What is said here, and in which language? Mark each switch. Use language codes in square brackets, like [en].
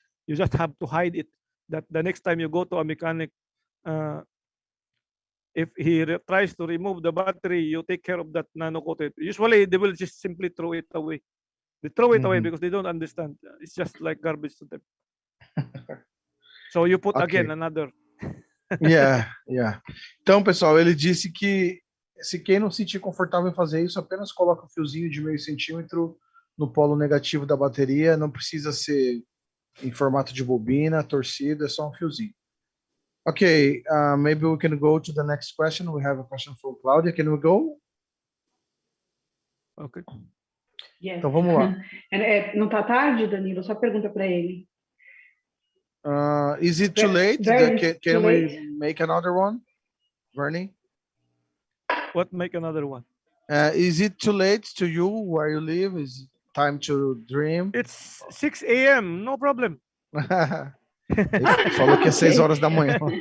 [en] Just you just have to hide it. That the next time you go to a mechanic, if he tries to remove the battery, you take care of that nano coated. Usually they will just simply throw it away. They throw it away because they don't understand. It's just like garbage to them. So you put again another. Yeah. [pt] Então, pessoal, ele disse que se quem não se sentir confortável em fazer isso, apenas coloca um fiozinho de 0,5 centímetro no polo negativo da bateria. Não precisa ser em formato de bobina, torcido, é só um fiozinho. [en] Okay, maybe we can go to the next question. We have a question from Claudia. Can we go? Okay. Yes. [pt] Então vamos lá. Não tá tarde, Danilo? Só pergunta para ele. [en] Is it too late? Can we make another one, Bernie? What make another one? Is it too late to you where you live? Is it time to dream? It's 6 a.m. No problem. [pt] Ele falou que é 6 horas da manhã.